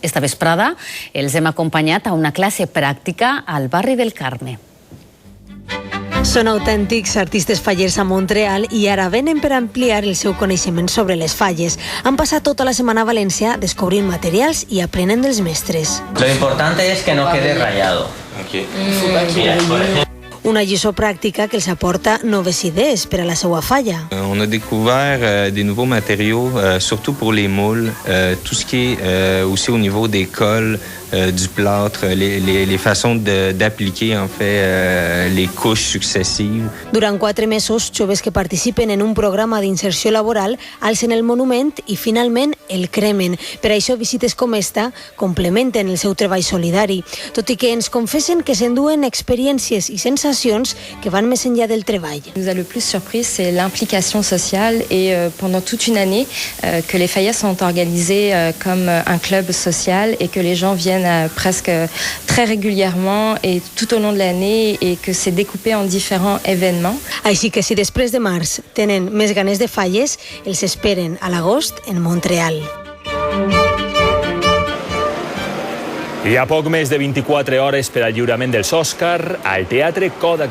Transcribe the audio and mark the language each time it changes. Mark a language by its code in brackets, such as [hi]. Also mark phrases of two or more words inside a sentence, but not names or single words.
[ca] Esta vesprada els hem acompanyat a una classe pràctica al barri del Carme. Són autèntics artistes fallers a Montreal i ara venen per ampliar el seu coneixement sobre les falles. Han passat tota la setmana a València descobrint materials i aprenent dels mestres. [es] Lo importante es que no quede rayado. [ca] Una lliçó pràctica que els aporta noves idees per a la seva falla. [fr] On a découvert des nouveaux matériaux, surtout pour les moules, tout ce qui est aussi au niveau des cols, du plâtre, les façons d'appliquer en fait les couches successives. [ca] Durant 4 mesos, joves que participen en un programa d'inserció laboral alcen el monument i finalment el cremen. Per això visites com esta complementen el seu treball solidari, tot i que ens confessen que s'enduen experiències i sensacions que van més enllà del treball. [fr] Ce qui nous a le plus surpris, c'est l'implication sociale et pendant toute une année que les faillas sont organisées comme un club social et que les gens viennent presque très régulièrement et tout au long de l'année et que c'est découpé en différents événements. [ca] Així que si després de març tenen més ganes de falles, els esperen a l'agost en Montreal. Hi ha poc més de 24 hores per al lliurament dels Òscar al Teatre Kodak.